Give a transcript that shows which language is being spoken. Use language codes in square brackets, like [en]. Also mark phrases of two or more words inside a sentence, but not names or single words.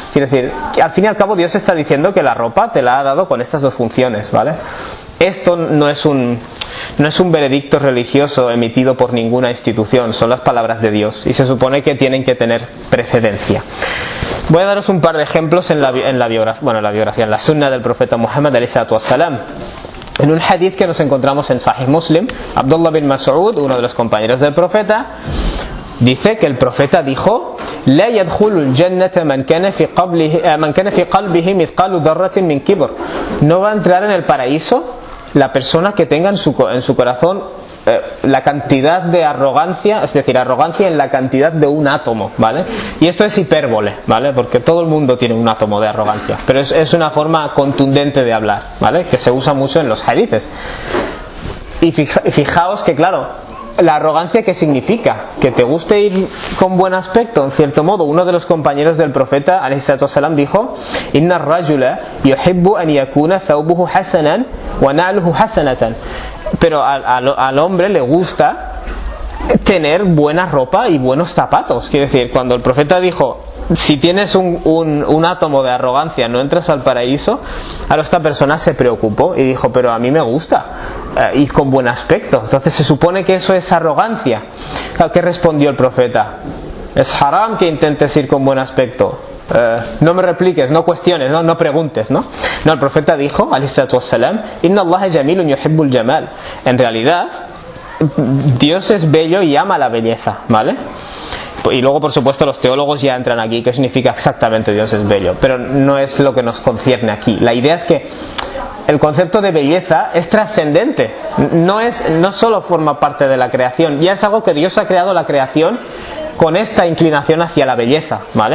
[es] Quiere decir, que al fin y al cabo Dios está diciendo que la ropa te la ha dado con estas dos funciones, ¿vale? Esto no es un veredicto religioso emitido por ninguna institución, son las palabras de Dios y se supone que tienen que tener precedencia. Voy a daros un par de ejemplos en la biografía, en la sunna del profeta Muhammad [ar] عليه الصلاة والسلام. [es] En un hadith que nos encontramos en Sahih Muslim, Abdullah bin Mas'ud, uno de los compañeros del profeta, dice que el profeta dijo: [ar] لا يدخل الجنة من كان في قلبه مثقال ذرة من كبر. [es] No va a entrar en el paraíso la persona que tenga en su corazón la cantidad de arrogancia, es decir, arrogancia en la cantidad de un átomo, ¿vale? Y esto es hipérbole, ¿vale? Porque todo el mundo tiene un átomo de arrogancia, pero es una forma contundente de hablar, ¿vale? Que se usa mucho en los hadices. Y fijaos que, claro, la arrogancia, ¿qué significa? Que te guste ir con buen aspecto, en cierto modo. Uno de los compañeros del profeta [ar] عليه الصلاة والسلام [es] dijo: [ar] إن الرجل يحب أن يكون ثوبه حسنا ونعله حسنة. [es] Pero al hombre le gusta tener buena ropa y buenos zapatos. Quiere decir, cuando el profeta dijo: si tienes un átomo de arrogancia no entras al paraíso, ahora esta persona se preocupó y dijo: pero a mí me gusta ir con buen aspecto. Entonces se supone que eso es arrogancia. ¿Qué respondió el profeta? Es haram que intentes ir con buen aspecto. No me repliques, no cuestiones, no preguntes, ¿no? No, el profeta dijo, [ar] عليه الصلاة والسلام إن الله جميل يحب الجمال. [es] En realidad, Dios es bello y ama la belleza, ¿vale? Y luego, por supuesto, los teólogos ya entran aquí, qué significa exactamente Dios es bello, pero no es lo que nos concierne aquí. La idea es que el concepto de belleza es trascendente, no solo forma parte de la creación, ya es algo que Dios ha creado la creación con esta inclinación hacia la belleza, ¿vale?